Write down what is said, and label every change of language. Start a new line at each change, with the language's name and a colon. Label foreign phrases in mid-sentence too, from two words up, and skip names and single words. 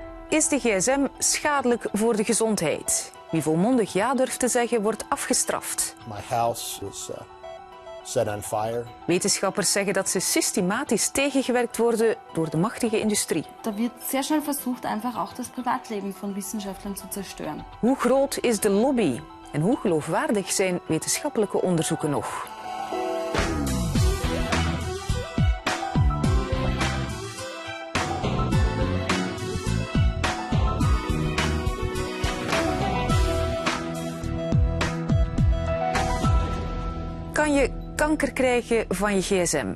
Dutch: Is de gsm schadelijk voor de gezondheid? Wie volmondig ja durft te zeggen, wordt afgestraft.
English: My house was set on fire.
Dutch: Wetenschappers zeggen dat ze systematisch tegengewerkt worden door de machtige industrie.
German: Da wird sehr schnell versucht, einfach auch das Privatleben von Wissenschaftlern zu zerstören.
Dutch: Hoe groot is de lobby? En hoe geloofwaardig zijn wetenschappelijke onderzoeken nog? Kan je kanker krijgen van je gsm?